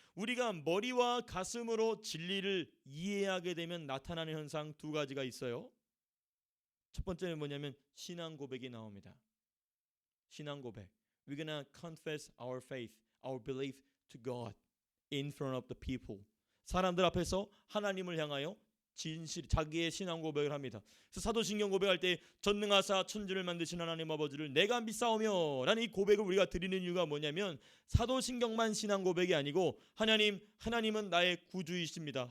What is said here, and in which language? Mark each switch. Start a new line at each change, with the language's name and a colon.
Korean: 우리가 머리와 가슴으로 진리를 이해하게 되면 나타나는 현상 두 가지가 있어요. 첫 번째는 뭐냐면 신앙 고백이 나옵니다. 신앙 고백.
English: We're gonna confess our faith, our belief to God in front of the people.
Korean: 사람들 앞에서 하나님을 향하여 진실 자기의 신앙 고백을 합니다. 그래서 사도신경 고백할 때 전능하사 천지를 만드신 하나님 아버지를 내가 믿사오며 라는 이 고백을 우리가 드리는 이유가 뭐냐면 사도신경만 신앙 고백이 아니고 하나님은 나의 구주이십니다.